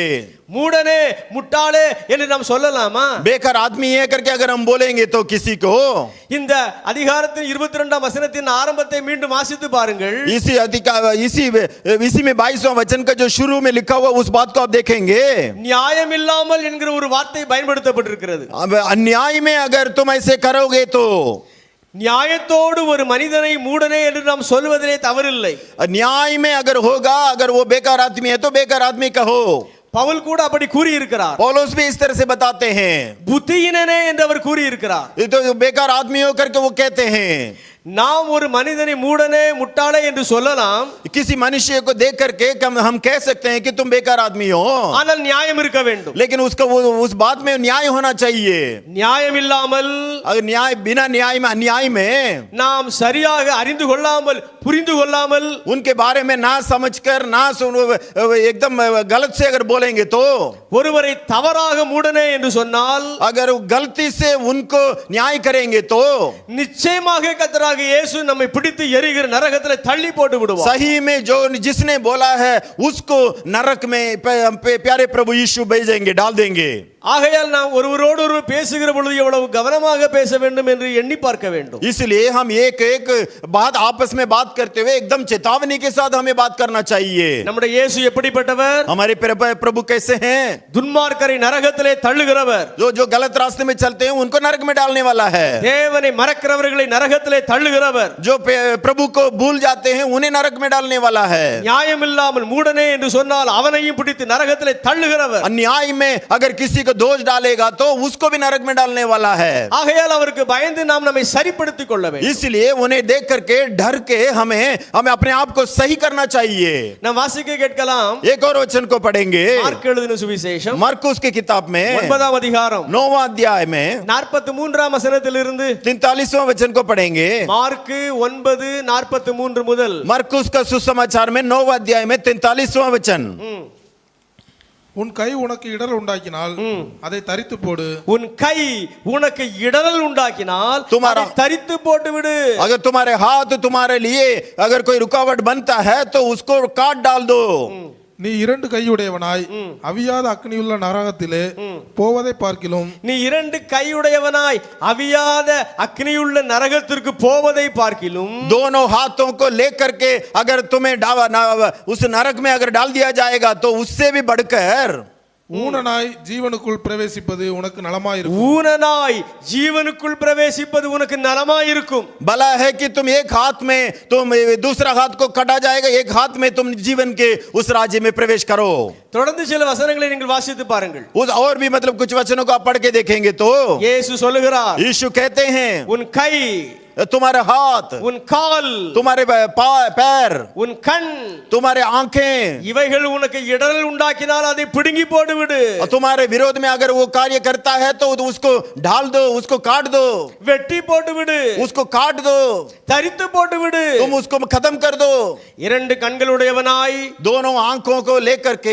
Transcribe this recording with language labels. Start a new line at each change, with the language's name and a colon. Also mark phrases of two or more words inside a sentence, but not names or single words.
Tamil: மூடனே முட்டாளே என்று நாம் சொல்லலாமா?
Hindi: बेकार आदमी है करके अगर हम बोलेंगे तो किसी को
Tamil: இந்த அதிகாரத்தின் 22ஆம் வசனத்தின் ஆரம்பத்தை மீண்டும் வாசித்து பாருங்கள்.
Hindi: इसी में 22वां वचन का जो शुरू में लिखा हुआ उस बात को आप देखेंगे।
Tamil: நியாயமில்லாமல் என்கிற ஒரு வார்த்தை பயன்படுத்தப்பட்டிருக்கிறது.
Hindi: अब अन्याय में अगर तुम ऐसे करोगे तो
Tamil: நியாயத்தோடு ஒரு மனிதனை மூடனே என்று நாம் சொல்வதிலே தவறில்லை.
Hindi: न्याय में अगर होगा, अगर वो बेकार आदमी है तो बेकार आदमी कहो.
Tamil: பவுல் கூட அப்படி கூறி இருக்கிறார்.
Hindi: पौलुस भी इस तरह से बताते हैं.
Tamil: புத்தியினனே என்று அவர் கூறி இருக்கிறார்.
Hindi: ये तो बेकार आदमी हो करके वो कहते हैं.
Tamil: நாம் ஒரு மனிதனை மூடனே முட்டாளே என்று சொல்லலாம்.
Hindi: किसी मनुष्य को देख करके हम कह सकते हैं कि तुम बेकार आदमी हो,
Tamil: ஆனால் நியாயம் இருக்க வேண்டும்.
Hindi: लेकिन उसका वो उस बात में न्याय होना चाहिए.
Tamil: நியாயம் இல்லாமல்,
Hindi: अगर न्याय बिना न्याय में अन्याय में,
Tamil: நாம் சரியாக அறிந்து கொள்ளாமல் புரிந்து கொள்ளாமல்
Hindi: उनके बारे में ना समझकर ना एकदम गलत से अगर बोलेंगे तो,
Tamil: ஒருவரை தவறாக மூடனே என்று சொன்னால்,
Hindi: अगर गलती से उनको न्याय करेंगे तो
Tamil: நிச்சயமாக கர்த்தராகிய இயேசு நம்மை பிடித்து எரிகிற நரகத்திலே தள்ளி போட்டு விடுவார்.
Hindi: सही में जो जिसने बोला है उसको नरक में प्यारे प्रभु यीशु भेजेंगे, डाल देंगे.
Tamil: ஆகையால் நாம் ஒருவரோடு ஒருவர் பேசுகிற பொழுது எவ்வளவு கவனமாக பேச வேண்டும் என்று எண்ணி பார்க்க வேண்டும்.
Hindi: इसलिए हम एक एक बात आपस में बात करते हुए एकदम चेतावनी के साथ हमें बात करना चाहिए.
Tamil: நம்முடைய இயேசு எப்படிப்பட்டவர்?
Hindi: हमारे प्रभु कैसे हैं?
Tamil: துன்மார்க்கரை நரகத்திலே தள்ளுகிறவர்.
Hindi: जो गलत रास्ते में चलते हैं उनको नरक में डालने वाला है.
Tamil: தேவனை மறக்கிறவர்களை நரகத்திலே தள்ளுகிறவர்.
Hindi: जो प्रभु को भूल जाते हैं उन्हें नरक में डालने वाला है.
Tamil: நியாயம் இல்லாமல் மூடனே என்று சொன்னால் அவனையும் பிடித்து நரகத்திலே தள்ளுகிறவர்.
Hindi: अन्याय में अगर किसी को दोष डालेगा तो उसको भी नरक में डालने वाला है.
Tamil: ஆகையால் அவருக்கு பயந்து நாம் நம்மை சரிப்படுத்திக் கொள்ள வேண்டும்.
Hindi: इसलिए उन्हें देख करके डर के हमें अपने आप को सही करना चाहिए.
Tamil: நாம் வாசிக்க கேட்கலாம்.
Hindi: एक और वचन को पढ़ेंगे.
Tamil: மார்க் எழுதின சுவிசேஷம்
Hindi: मरकुस की किताब में
Tamil: 9ஆம் அதிகாரம்
Hindi: 9वां अध्याय में
Tamil: 43ஆம் வசனத்திலிருந்து
Hindi: 43वां वचन को पढ़ेंगे.
Tamil: மார்க் 9:43 முதல்
Hindi: मरकुस का सुसमाचार में 9वां अध्याय में 43वां वचन.
Tamil: உன் கை உனக்கு இடர் உண்டாக்கினால் அதை தரித்து போடு. உன் கை உனக்கு இடரல் உண்டாக்கினால்
Hindi: तुम्हारा-
Tamil: அதை தரித்து போட்டு விடு.
Hindi: अगर तुम्हारे हाथ तुम्हारे लिए अगर कोई रुकावट बनता है तो उसको काट डाल दो.
Tamil: நீ இரண்டு கையுடையவனாய் அவியாத அக்னியுள்ள நரகத்திலே போவதை பார்க்கிலும் நீ இரண்டு கையுடையவனாய் அவியாத அக்னியுள்ள நரகத்திற்கு போவதை பார்க்கிலும்
Hindi: दोनों हाथों को लेकर के अगर तुम्हें उस नरक में अगर डाल दिया जाएगा तो उससे भी बढ़कर
Tamil: ஊனனாய் ஜீவனுக்குள் பிரவேசிப்பது உனக்கு நலமாயிருக்கும். ஊனனாய் ஜீவனுக்குள் பிரவேசிப்பது உனக்கு நலமாயிருக்கும்.
Hindi: भला है कि तुम एक हाथ में तुम दूसरा हाथ को कटा जाएगा, एक हाथ में तुम जीवन के उस राज्य में प्रवेश करो.
Tamil: தொடர்ந்து சில வசனங்களை நீங்கள் வாசித்து பாருங்கள்.
Hindi: उस और भी मतलब कुछ वचनों को आप पढ़ के देखेंगे तो
Tamil: இயேசு சொல்லுகிறார்,
Hindi: यीशु कहते हैं
Tamil: உன் கை,
Hindi: तुम्हारे हाथ,
Tamil: உன் கால்,
Hindi: तुम्हारे पैर,
Tamil: உன் கண்,
Hindi: तुम्हारे आंखें,
Tamil: இவைகள் உனக்கு இடரல் உண்டாக்கினால் அதை பிடுங்கி போடு விடு.
Hindi: और तुम्हारे विरोध में अगर वो कार्य करता है तो उसको ढाल दो, उसको काट दो,
Tamil: வெட்டி போட்டு விடு,
Hindi: उसको काट दो,
Tamil: தரித்து போட்டு விடு.
Hindi: तुम उसको खत्म कर दो.
Tamil: இரண்டு கண்களுடையவனாய்,
Hindi: दोनों आंखों को लेकर के,